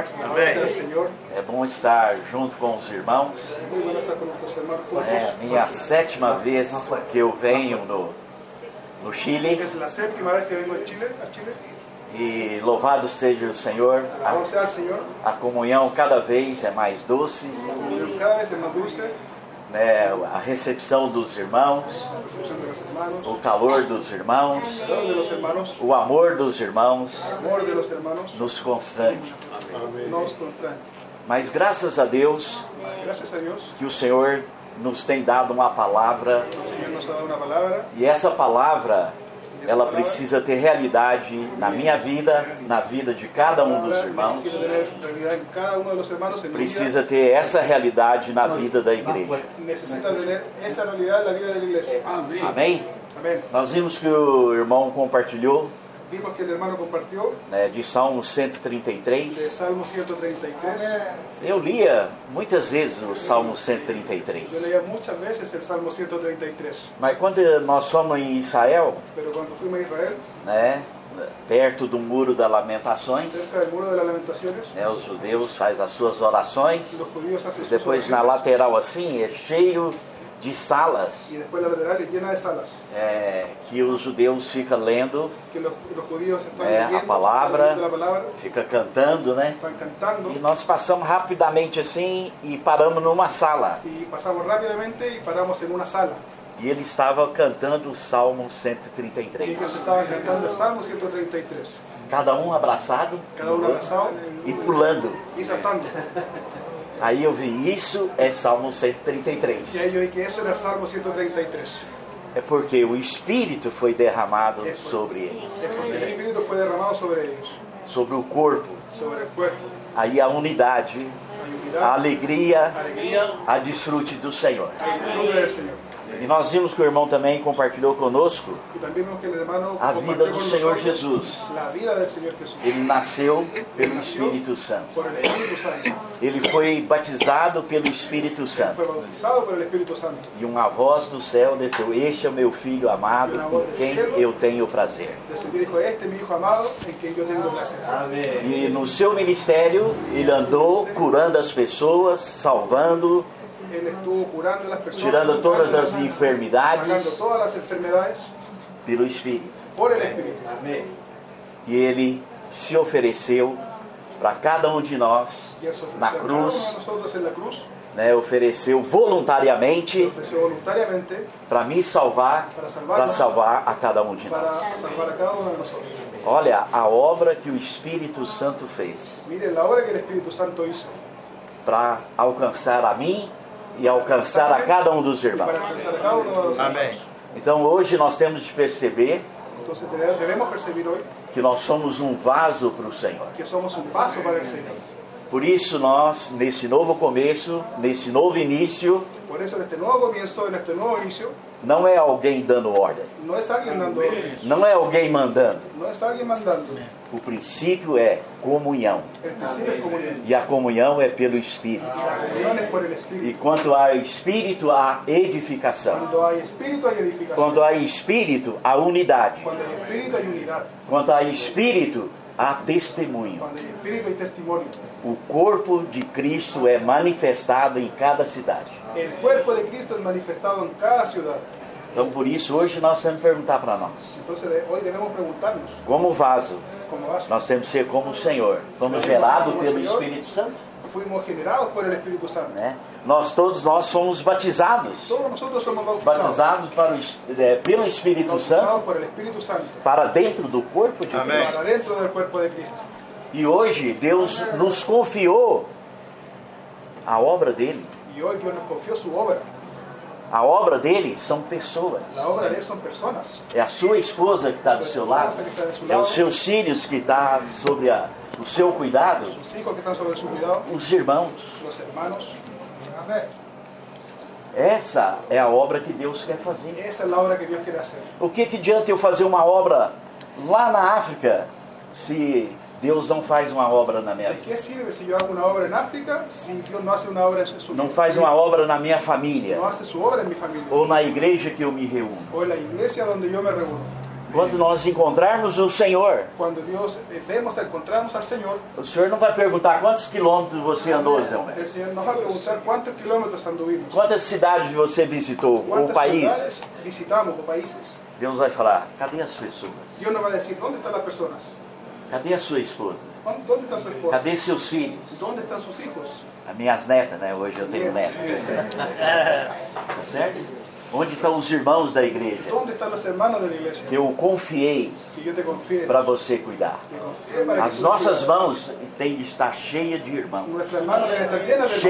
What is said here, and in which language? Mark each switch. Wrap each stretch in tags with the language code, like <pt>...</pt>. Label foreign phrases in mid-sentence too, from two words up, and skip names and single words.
<es>Gracias al Señor.</es> <pt>É bom estar junto com os irmãos.</pt> <es>Muy bueno estar con nuestros hermanos juntos.</es> <pt>É minha 7ª vez que eu venho no Chile.</pt> <es>Es la séptima vez que vengo a Chile.</es> <pt>E louvado seja o Senhor.</pt> <es>Alabado sea el Señor.</es> <pt>A comunhão cada vez é mais doce.</pt> <es>Cada vez es más dulce.</es> <pt>Né? A recepção dos irmãos.</pt> <es>La recepción de los hermanos.</es> <pt>O calor dos irmãos.</pt> <es>El calor de los hermanos.</es> <pt>O amor dos irmãos</pt> <es>El amor de los hermanos.</es> <pt>nos constrange. Nos constrange. Mas graças a Deus</pt> <es>Gracias a Dios.</es> <pt>que o Senhor nos tem dado uma palavra.</pt> <es>El Señor nos ha dado una palabra.</es> <pt>E essa palavra, ela precisa ter realidade na minha vida, na vida de cada um dos irmãos.</pt> <es>Necesita tener realidad en cada uno de los hermanos. En mi vida.</es> <pt>Precisa ter essa realidade na vida da igreja.</pt> <es>Necesita tener esa realidad en la vida de la iglesia.</es> <pt>Amém?</pt> <es>Amén.</es> <pt>Nós vimos que o irmão compartilhou,</pt> <es>Vimos que el hermano compartió</es> <pt>né, de Salmo de 133.</pt> <es>Salmo 133.</es> <pt>Eu lia muitas vezes o Salmo 133.</pt> <es>Yo leía muchas veces el Salmo 133.</es> <pt>Mas quando nós fomos em Israel,</pt> <es>Pero cuando fuimos a Israel,</es> <pt>né, perto do Muro das Lamentações,</pt> <es>cerca del Muro de las Lamentaciones,</es> <pt>né, os judeus fazem as suas orações.</pt> <es>los judíos hacen sus</es> <pt>Depois na</pt> <es>oraciones.</es> <pt>lateral assim é cheio de salas,</pt> <es>y después las laterales llenas de salas,</es> <pt>que os judeus ficam lendo</pt> <es>que los judíos están</es> <pt>a</pt> <es>leyendo</es> <pt>palavra,</pt> <es>la palabra,</es> <pt>fica cantando, né?</pt> <es>están cantando,</es> <pt>E nós passamos rapidamente assim e paramos numa sala.</pt> <es>y pasamos rápidamente y paramos en una sala.</es> <pt>E ele estava cantando o Salmo</pt> <es>Y</es> <pt>133.</pt> <es>ellos estaban cantando el Salmo 133,</es> <pt>Cada um abraçado</pt> <es>cada uno abrazado</es> <pt>e pulando.</pt> <es>y saltando.</es> <pt>Aí eu vi, isso é Salmo</pt> <es>Y</es> <pt>133.</pt> <es>ahí yo vi que eso era el Salmo 133.</es> <pt>É porque o Espírito foi derramado sobre eles,</pt> <es>Es porque el Espíritu fue derramado sobre ellos,</es> <pt>sobre o corpo.</pt> <es>sobre el cuerpo.</es> <pt>Aí a unidade,</pt> <es>Hay</es> <pt>a</pt> <es>unidad,</es> <pt>alegria,</pt> <es>alegría,</es> <pt>a desfrute do Senhor.</pt> <es>hay disfrute del Señor.</es> <pt>E nós vimos que o irmão também compartilhou conosco</pt> <es>Y también vemos que el hermano</es> <pt>a vida</pt> <es>compartió</es> <pt>do</pt> <es>con</es> <pt>Senhor</pt> <es>nosotros</es> <pt>Jesus.</pt> <es>la vida del Señor Jesús</es> <pt>Ele nasceu pelo Espírito Santo.</pt> <es>por el Espíritu Santo.</es> <pt>Ele foi batizado pelo Espírito</pt> <es>Él</es> <pt>Santo.</pt> <es>fue bautizado por el Espíritu Santo.</es> <pt>E uma voz do céu desceu: Este é o meu filho amado, em quem eu tenho prazer.</pt> <es>Descendió y dijo, este es mi hijo amado, en quien yo tengo placer.</es> <pt>E no seu ministério, ele andou curando as pessoas, salvando,</pt> <es>Él estuvo curando a las personas,</es> <pt>tirando todas</pt> <es>sacándolas,</es> <pt>as enfermidades</pt> <es>sacando todas las enfermedades</es> <pt>pelo Espírito.</pt> <es>por el Espíritu.</es> <pt>E ele se ofereceu para cada um de nós</pt> <es>Y él se ofreció</es> <pt>na</pt> <es>a cada uno de</es> <pt>cruz,</pt> <es>nosotros en la cruz,</es> <pt>né, ofereceu</pt> <es>se</es> <pt>voluntariamente</pt> <es>ofreció voluntariamente</es> <pt>para me salvar, para salvar a cada um de</pt> <es>para</es> <pt>nós.</pt> <es>salvar a cada uno de nosotros.</es> <pt>Olha a obra que o Espírito Santo fez</pt> <es>Miren la obra que el Espíritu Santo hizo</es> <pt>para alcançar a mim e alcançar a cada um dos</pt> <es>para</es> <pt>irmãos.</pt> <es>alcanzar a cada uno de nosotros.</es> <pt>Amém. Então hoje nós temos de perceber</pt> <es>Entonces debemos percibir hoy</es> <pt>que nós somos um vaso para o Senhor.</pt> <es>que somos un paso para el Señor.</es> <pt>Por isso nós, nesse novo começo, nesse novo início,</pt> <es>Por eso en este nuevo comienzo, en este nuevo inicio,</es> <pt>não é alguém dando ordem,</pt> <es>no es alguien dando órdenes,</es> <pt>não é alguém mandando.</pt> <es>no es alguien mandando.</es> <pt>O princípio é comunhão.</pt> <es>El principio es comunión.</es> <pt>E a comunhão é pelo Espírito.</pt> <es>Y la comunión es por el</es> <pt>E</pt> <es>Espíritu.</es> <pt>quanto há Espírito, há edificação.</pt> <es>Cuando hay Espíritu hay edificación.</es> <pt>Quando há Espírito, há unidade.</pt> <es>Cuando hay Espíritu hay unidad.</es> <pt>Quando há Espírito, há testemunho.</pt> <es>Cuando hay Espíritu hay testimonio.</es> <pt>O corpo de Cristo é manifestado em cada cidade.</pt> <es>El cuerpo de Cristo es manifestado en cada ciudad.</es> <pt>Então, por isso, hoje nós temos que perguntar para nós.</pt> <es>Entonces hoy debemos preguntarnos,</es> <pt>Como vaso,</pt> <es>¿cómo vas?</es> <pt>nós temos que ser como o Senhor. Fomos gerados pelo Espírito Santo,</pt> <es>Fuimos generados por el Espíritu Santo.</es> <pt>né? Todos nós somos batizados.</pt> <es>Todos nosotros somos bautizados.</es> <pt>Batizados pelo Espírito</pt> <es>Bautizados</es> <pt>Santo</pt> <es>por el Espíritu Santo.</es> <pt>para dentro do corpo de</pt> <es>Amém.</es> <pt>Cristo.</pt> <es>Para dentro del cuerpo de Cristo.</es> <pt>E hoje Deus nos confiou a obra dele.</pt> <es>Y hoy Dios nos confió su obra.</es> <pt>A obra dele são pessoas.</pt> <es>La obra de Él son personas.</es> <pt>É a sua esposa que está do seu lado. É os seus filhos que estão sobre o seu cuidado.</pt> <es>Sus hijos que están sobre su cuidado.</es> <pt>Os irmãos.</pt> <es>Los hermanos.</es> <pt>Essa é a obra que Deus quer fazer.</pt> <es>Esa es la obra que Dios quiere hacer.</es> <pt>O que adianta eu fazer uma obra lá na África se Deus não faz uma obra na minha</pt> <es>¿De</es> <pt>vida?</pt> <es>qué sirve si yo hago una obra en África si Dios no hace una obra en su</es> <pt>Não faz uma obra na minha</pt> <es>no</es> <pt>família</pt> <es>hace su obra en mi familia?</es> <pt>ou na igreja que eu me reúno?</pt> <es>O en la iglesia donde yo me reúno.</es> <pt>Quando nós encontrarmos o Senhor,</pt> <es>Cuando Dios encontramos al Señor,</es> <pt>o Senhor não vai perguntar quantos quilômetros você andou, não.</pt> <es>el Señor nos va a preguntar cuántos kilómetros anduvimos,</es> <pt>Quantas cidades você visitou ou</pt> <es>cuántas</es> <pt>países.</pt> <es>ciudades visitamos o países.</es> <pt>Deus vai falar: cadê as pessoas?</pt> <es>Dios nos va a decir, ¿dónde están las personas?</es> <pt>Cadê a sua esposa?</pt> <es>¿Dónde está su esposa?</es> <pt>Cadê seus filhos?</pt> <es>¿Dónde están sus hijos?</es> <pt>As minhas netas, né? Hoje eu tenho netas. Tá certo? Onde estão os irmãos da igreja</pt> <es>¿Dónde están los hermanos de la iglesia?</es> <pt>que eu confiei</pt> <es>Que yo te confié.</es> <pt>para você cuidar?</pt> <es>Que confié para que</es> <pt>As</pt> <es>tú</es> <pt>nossas</pt> <es>cuides.</es> <pt>mãos têm de estar cheias de irmãos,</pt> <es>Nuestras manos deben estar llenas de</es>